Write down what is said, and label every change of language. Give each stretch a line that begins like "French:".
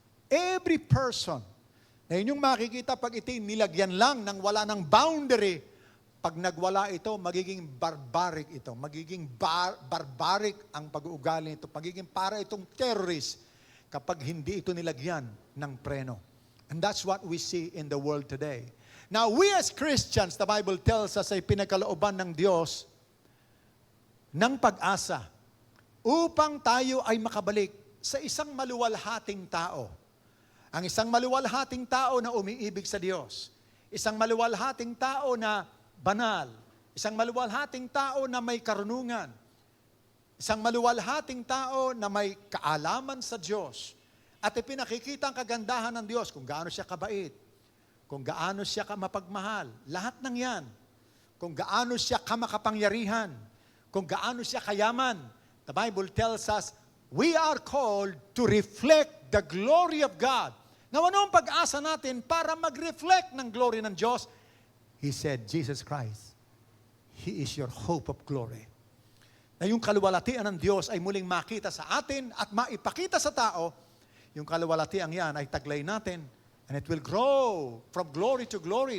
English: Every person,
Filipino: na inyong makikita pag ito nilagyan lang ng wala ng boundary, pag nagwala ito, magiging barbaric ito. Magiging barbaric ang pag-uugali nito. Magiging para itong terrorist kapag hindi ito nilagyan ng preno.
English: And that's what we see in the world today. Now, we as Christians, the Bible tells us,
Filipino: ay pinagkalooban ng Diyos ng pag-asa upang tayo ay makabalik sa isang maluwalhating tao. Ang isang maluwalhating tao na umiibig sa Diyos. Isang maluwalhating tao na banal. Isang maluwalhating tao na may karunungan. Isang maluwalhating tao na may kaalaman sa Diyos. At ipinakikita ang kagandahan ng Diyos kung gaano siya kabait, kung gaano siya mapagmahal. Lahat ng yan. Kung gaano siya kamakapangyarihan, kung gaano siya kayaman.
English: The Bible tells us, we are called to reflect the glory of God.
Filipino: Now, ano ang pag-asa natin para mag-reflect ng glory ng Diyos?
English: He said, Jesus Christ, He is your hope of glory.
Filipino: Na yung kaluwalhatian ng Diyos ay muling makita sa atin at maipakita sa tao, yung kaluwalhatian yan ay taglay natin
English: And it will grow from glory to glory.